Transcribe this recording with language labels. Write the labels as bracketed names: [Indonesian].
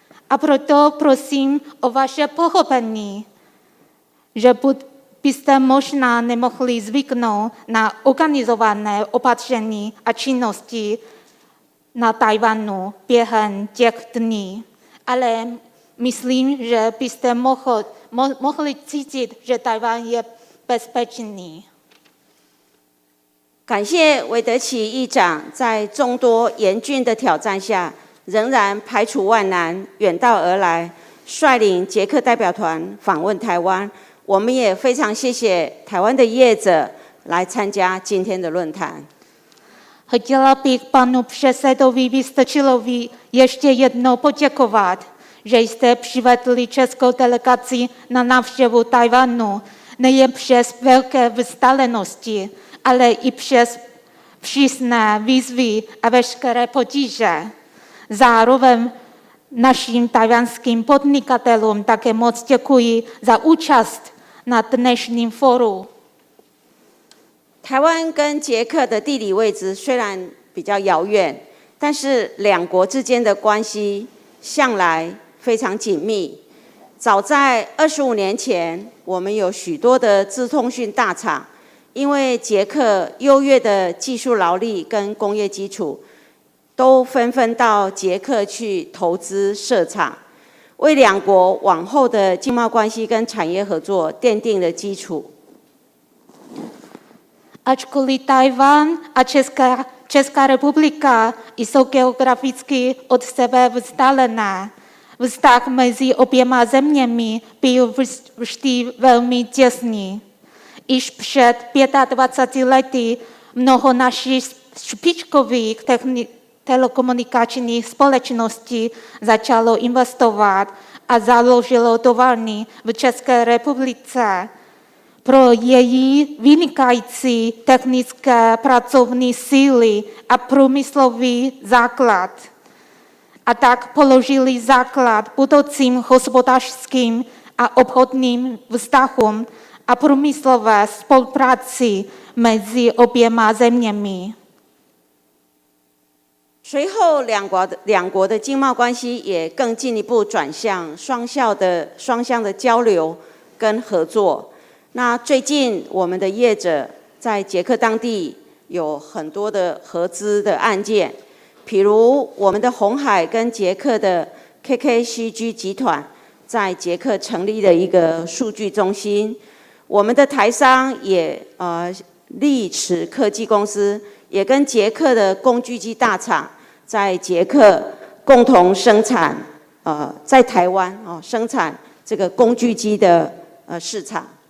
[Czech] A proto prosím o vaše pochopení, že byste možná nemohli zvyknout na organizované opatření a činnosti na Tajvanu během těch dní. Ale myslím, že byste mohli cítit, že Tajvan je bezpečný. [Chinese] 感谢韦德奇议长在众多严峻的挑战下，仍然排除万难，远道而来，率领捷克代表团访问台湾。我们也非常谢谢台湾的业者来参加今天的论坛。 [Czech] Chtěla bych panu předsedovi Vystrčilovi ještě jednou poděkovat, že jste přivedli českou delegaci na návštěvu Tajvanu nejen přes velké vzdálenosti, ale i přes přísné výzvy a veškeré potíže. Zároveň našim tajvanským podnikatelům také moc děkuji za účast na dnešním fóru. [Chinese] 台湾跟捷克的地理位置虽然比较遥远，但是两国之间的关系向来非常紧密。早在25年前，我们有许多的资通讯大厂，因为捷克优越的技术劳力跟工业基础，都纷纷到捷克去投资设厂，为两国往后的经贸关系跟产业合作奠定了基础。 [Czech] Ačkoliv Tajvan a Česká republika jsou geograficky od sebe vzdálené, vztah mezi oběma zeměmi byl vždy velmi těsný. Již před 25 lety mnoho našich špičkových telekomunikačních společností začalo investovat a založilo továrny v České republice. Pro její vynikající technické pracovní síly a průmyslový základ. A tak položili základ budoucím hospodářským a obchodním vztahům a průmyslové spolupráci mezi oběma zeměmi. [Chinese] 随后两国的经贸关系也更进一步转向双向的交流跟合作。那最近我们的业者在捷克当地有很多的合资的案件，比如我们的鸿海跟捷克的 KKCG 集团在捷克成立了一个数据中心，我们的台商也力持科技公司也跟捷克的工具机大厂在捷克共同生产在台湾生产这个工具机的市场。